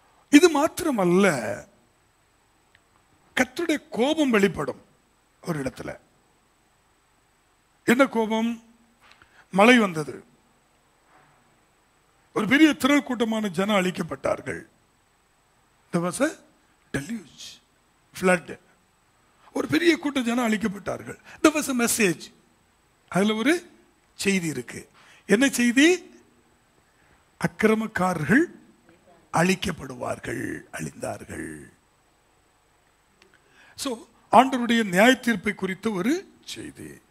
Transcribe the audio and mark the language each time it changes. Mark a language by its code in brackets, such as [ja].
[ta] இது மாத்திரமல்ல, கர்த்தருடைய கோபம் வெளிப்படும் ஒரு இடத்துல. என்ன கோபம்? மழை வந்தது, ஒரு பெரிய திரள் கூட்டமான ஜனம் அழிக்கப்பட்டார்கள். [en] There was a deluge, flood. [ta] ஒரு பெரிய கூட்ட ஜனம் அழிக்கப்பட்டார்கள். [en] There was a message. [ta] அதுல ஒரு செய்தி இருக்கு. என்ன செய்தி? அக்கிரமக்காரர்கள் அழிக்கப்படுவார்கள், அழிந்தார்கள். சோ ஆண்டவருடைய நியாய தீர்ப்பை குறித்த ஒரு செய்தி.